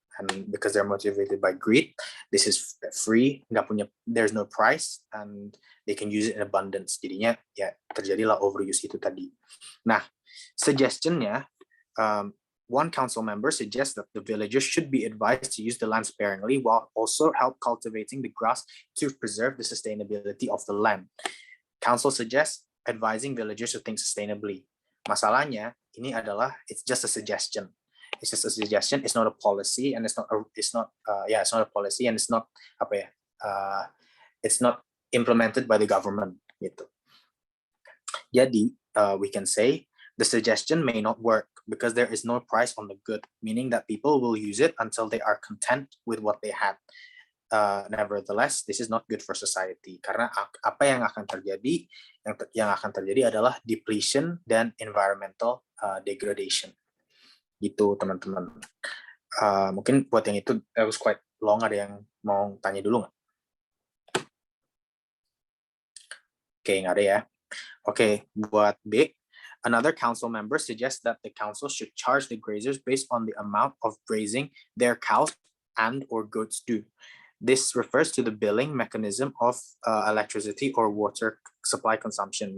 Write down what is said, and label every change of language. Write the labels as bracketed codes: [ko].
[en] And because they're motivated by greed, this is free, there's no price, and they can use it in abundance. [id] Jadinya ya terjadilah overuse itu tadi. [en] Nah, suggestionnya, one council member suggests that the villagers should be advised to use the land sparingly while also help cultivating the grass to preserve the sustainability of the land. Council suggests advising villagers to think sustainably. [id] Masalahnya ini adalah [en] it's just a suggestion. It's just a suggestion. It's not a policy, and it's not a policy, and it's not it's not implemented by the government. Gitu. Jadi we can say the suggestion may not work because there is no price on the good, meaning that people will use it until they are content with what they had. Nevertheless, this is not good for society [id] karena apa yang akan terjadi adalah [en] depletion dan environmental degradation. Gitu teman-teman. [id] Mungkin buat yang itu [en] that was quite long, [id] ada yang mau tanya dulu nggak? Oke, nggak ada ya. [en] Oke, buat B, another council member suggests that the council should charge the grazers based on the amount of grazing their cows and or goats do. This refers to the billing mechanism of electricity or water supply consumption.